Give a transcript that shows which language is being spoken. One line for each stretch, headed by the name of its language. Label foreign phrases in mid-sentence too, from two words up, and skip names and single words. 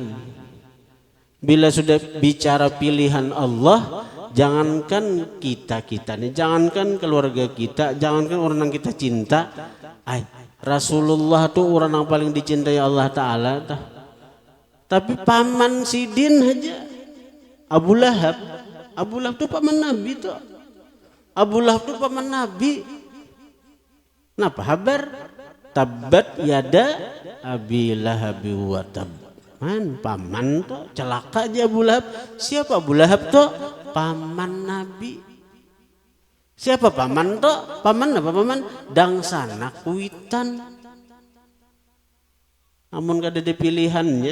Indonesian: Bila sudah bicara pilihan Allah, jangankan kita nih, jangankan keluarga kita, jangankan orang yang kita cinta, Rasulullah tuh orang yang paling dicintai Allah Ta'ala.
Banjar: Tapi paman Sidin aja, Abu Lahab tuh paman Nabi tuh. Abu Lahab tuh paman Nabi. Napa habar?
Arabic: Tabbat yada Abi Lahab wa tab.
Banjar: Paman tuh celaka aja Abu Lahab. Siapa Abu Lahab tuh? Paman Nabi. Siapa paman tuh? Paman apa paman? Dangsana kuitan. Namun kada ada pilihannya.